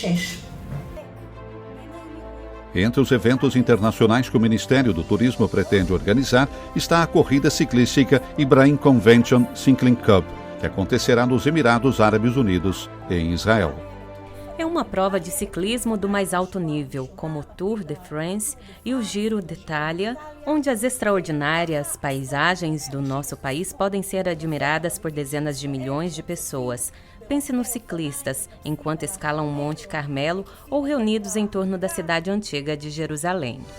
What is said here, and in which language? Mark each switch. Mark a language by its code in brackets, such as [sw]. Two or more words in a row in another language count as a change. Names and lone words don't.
[pt] Entre os eventos internacionais que o Ministério do Turismo pretende organizar está a corrida ciclística Ibrahim Convention Cycling Cup, que acontecerá nos Emirados Árabes Unidos e em Israel. É uma prova de ciclismo do mais alto nível, como o Tour de France e o Giro d'Italia, onde as extraordinárias paisagens do nosso país podem ser admiradas por dezenas de milhões de pessoas. Pense nos ciclistas, enquanto escalam o Monte Carmelo ou reunidos em torno da cidade antiga de Jerusalém.